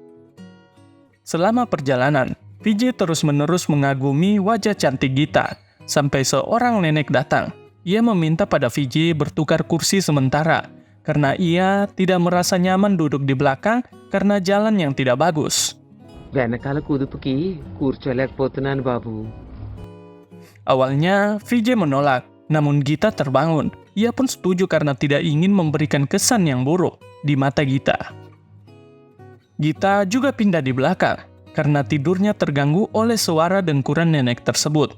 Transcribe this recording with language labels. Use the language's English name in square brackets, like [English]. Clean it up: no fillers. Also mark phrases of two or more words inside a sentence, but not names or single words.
[Indonesian] Selama perjalanan, Vijay terus-menerus mengagumi wajah cantik Gita, sampai seorang nenek datang. Ia meminta pada Vijay bertukar kursi sementara, karena ia tidak merasa nyaman duduk di belakang karena jalan yang tidak bagus. [Telugu] వెనకాల కుదుపుకి కూర్చోలేకపోతున్నాను బాబు. [Indonesian] Awalnya, Vijay menolak, namun Gita terbangun. Ia pun setuju karena tidak ingin memberikan kesan yang buruk di mata Gita. Gita juga pindah di belakang, karena tidurnya terganggu oleh suara dengkuran nenek tersebut.